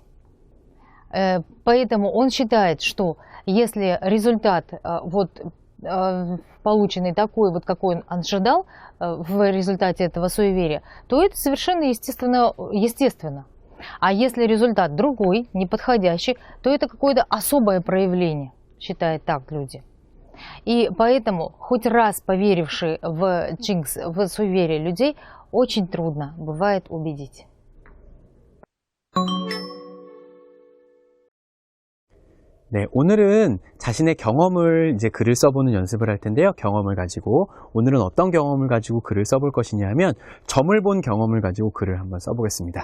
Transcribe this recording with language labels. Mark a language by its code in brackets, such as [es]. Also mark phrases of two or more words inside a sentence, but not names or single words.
[ru] Поэтому он считает, что если результат полученный такой, вот какой он ожидал в результате этого суеверия, то это совершенно естественно. А если результат другой, неподходящий, то это какое-то особое проявление, считают так люди. И поэтому хоть раз поверивший в джинкс, в суеверие людей, очень трудно бывает убедить. [ko] 네, 오늘은 자신의 경험을 이제 글을 써보는 연습을 할 텐데요. 경험을 가지고 오늘은 어떤 경험을 가지고 글을 써볼 것이냐면 점을 본 경험을 가지고 글을 한번 써보겠습니다.